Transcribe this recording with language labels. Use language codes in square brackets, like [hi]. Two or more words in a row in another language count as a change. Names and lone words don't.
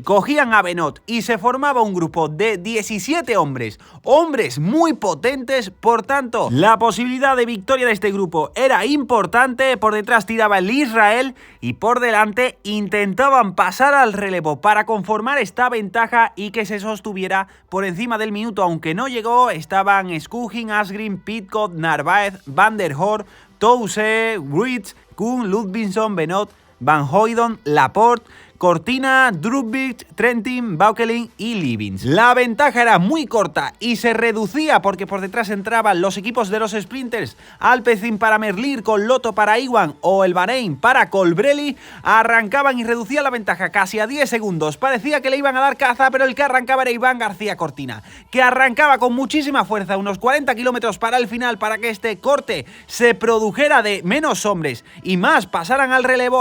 [es] Cogían a Benoot y se formaba un grupo de 17 hombres muy potentes, por tanto la posibilidad de victoria de este grupo era importante. Por detrás tiraba el Israel y por delante intentaban pasar al relevo para conformar esta ventaja y que se sostuviera por encima del minuto, aunque no llegó. Estaban Skuggin, Asgreen, Pidcock, Narváez, Van der Horst, Towse, Wright, Küng, Ludvigsson, Benoot, Van Hooydonk, Laporte, Cortina, Drugvig, Trentin, Baukelin y Lievins. La ventaja era muy corta y se reducía porque por detrás entraban los equipos de los sprinters, Alpecin para Merlier, con Lotto para Iwan o el Bahrein para Colbrelli. Arrancaban y reducía la ventaja casi a 10 segundos. Parecía que le iban a dar caza, pero el que arrancaba era Iván García Cortina, que arrancaba con muchísima fuerza, unos 40 kilómetros para el final, para que este corte se produjera de menos hombres y más pasaran al relevo.